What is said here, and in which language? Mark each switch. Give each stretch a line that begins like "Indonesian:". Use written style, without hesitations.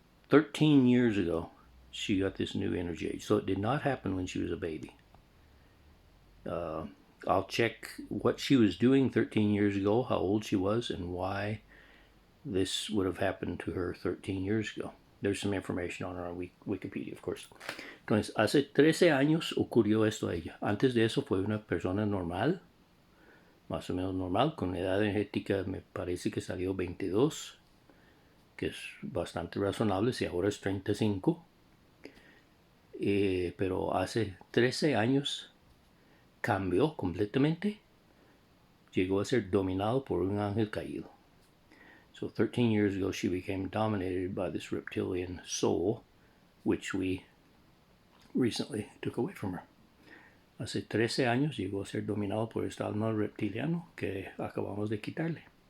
English: 13 years ago, she got this new energy age. So it did not happen when she was a baby. I'll check what she was doing 13 years ago, how old she was, and why this would have happened to her 13 years ago. There's some information on her Wikipedia, of course.
Spanish: Entonces, hace 13 años ocurrió esto a ella. Antes de eso fue una persona normal, más o menos normal, con edad energética me parece que salió 22, que es bastante razonable, si ahora es 35. Pero hace 13 años cambió completamente, llegó a ser dominado por un ángel caído.
English: So 13 years ago she became dominated by this reptilian soul, which we recently took away from her.
Spanish: Hace 13 años llegó a ser dominado por este alma reptiliano que acabamos de quitarle.